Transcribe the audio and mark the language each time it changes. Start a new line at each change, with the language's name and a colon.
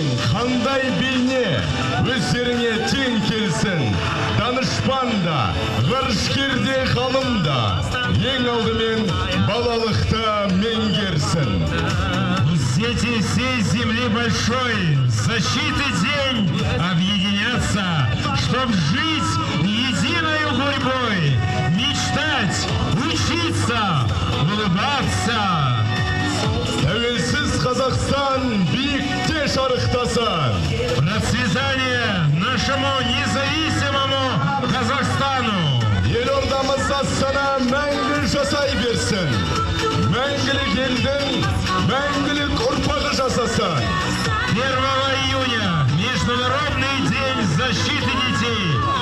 Kazakh: өздеріне тең келсін. Данышпанда, ғарышкерде ғалымда, ең алдымен балалықта меңгерсін.
Russian: Дети всей земли большой, защиты день объединяться, чтоб жить единою гурьбой, мечтать, учиться, улыбаться.
Kazakh: Тәуелсіз Қазақстан биікте шарықтасын.
Russian: Процветание нашему независимому Казахстану.
Kazakh: Елордамыз Астана мәңгі жасай берсін. Мәңгілік елдің мәңгілік ұрпағы жасасын.
Russian: 1 июня Международный день защиты детей.